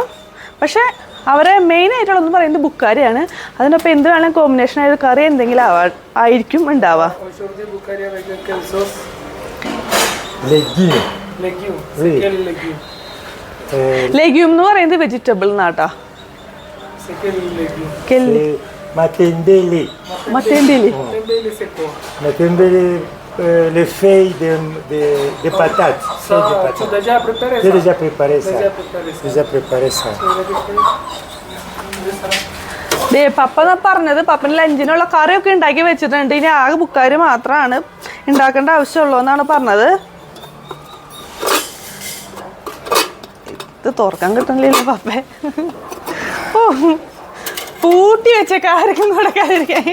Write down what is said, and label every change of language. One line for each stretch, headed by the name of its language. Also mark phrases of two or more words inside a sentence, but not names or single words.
Malayalam: പക്ഷേ അവരെ മെയിൻ ആയിട്ടുള്ളതെന്ന് പറയുന്നത് ബുക്കാരിയാണ്. അതിനൊപ്പം എന്ത് വേണമെങ്കിലും കോമ്പിനേഷൻ ആയിട്ട് കറി എന്തെങ്കിലും ആയിരിക്കും ഉണ്ടാവുക. ലെഗ്യൂം എന്ന് പറയുന്നത് വെജിറ്റബിൾ എന്നാട്ടാ.
French: Les feuilles de patates. Tu as déjà préparé ça? J'ai déjà préparé ça. Déjà préparé ça.
Malayalam: പപ്പ പറഞ്ഞത് പപ്പന് ലഞ്ചിനുള്ള കറിയൊക്കെ ഉണ്ടാക്കി വെച്ചിട്ടുണ്ട്. ഇനി ആകെ ബുക്കാരി മാത്രമാണ് ഉണ്ടാക്കേണ്ട ആവശ്യമുള്ളൂ എന്നാണ് പറഞ്ഞത്. ഇത് തുറക്കാൻ കിട്ടണില്ലല്ലോ പപ്പേ. ഓ, പൂട്ടി വെച്ച കാര്യം കൊടുക്കാതിരിക്കാൻ.